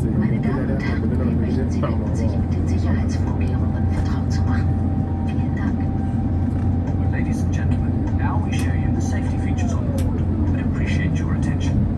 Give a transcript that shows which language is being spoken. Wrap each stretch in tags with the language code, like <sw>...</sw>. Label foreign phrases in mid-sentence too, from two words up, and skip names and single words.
<de>Meine</de> <ar>كده</ar> <de>Damen und</de> <ar>احنا</ar> <de>Herren,</de> <ar>كلنا</ar> <de>wir</de> <ar>محتاجين</ar> <de>möchten Sie</de> <ar>ندفع مع</ar> <de>bitten, sich</de> <ar>بعض.</ar> <de>mit den Sicherheitsvorkehrungen vertraut zu machen. Vielen Dank.</de> <en>Ladies and gentlemen, now we show you the safety features on board. We appreciate your attention.</en>